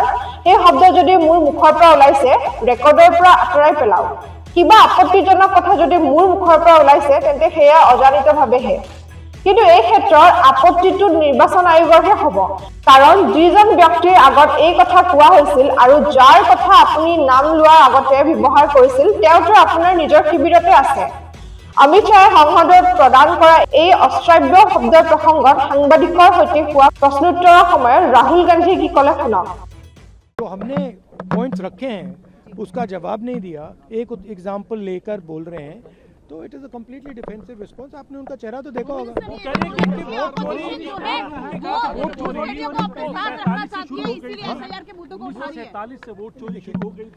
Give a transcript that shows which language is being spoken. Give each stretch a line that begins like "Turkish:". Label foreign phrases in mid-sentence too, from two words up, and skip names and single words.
Assamese: সেই শব্দ যদি মোৰ মুখৰ পৰা ওলাইছে ৰেকৰ্ডৰ পৰা আঁতৰাই পেলাওক কিবা আপত্তিজনক কথা যদি মোৰ মুখৰ পৰা ওলাইছে তেন্তে সেয়া অজানিতভাৱেহে কিন্তু এই ক্ষেত্ৰত আপত্তিটো নিৰ্বাচন আয়োগৰহে হ'ব কাৰণ যিজন ব্যক্তিৰ আগত এই কথা কোৱা হৈছিল আৰু যাৰ কথা আপুনি নাম লোৱাৰ আগতে ব্যৱহাৰ কৰিছিল তেওঁতো আপোনাৰ নিজৰ শিবিৰতে আছে অমিত শ্বাহে সংসদত প্ৰদান কৰা এই অশ্ৰাব্য শব্দৰ প্ৰসংগত সাংবাদিকৰ সৈতে হোৱা প্ৰশ্নোত্তৰৰ সময়ত ৰাহুল গান্ধী কি ক'লে শুনক
Hindi: तो हमने पॉइंट्स रखे हैं उसका जवाब नहीं दिया एक एग्जाम्पल लेकर बोल रहे हैं तो
English: it is a completely defensive response
Hindi: आपने उनका चेहरा तो देखा होगा से वोट चोरी शुरू हो गई थी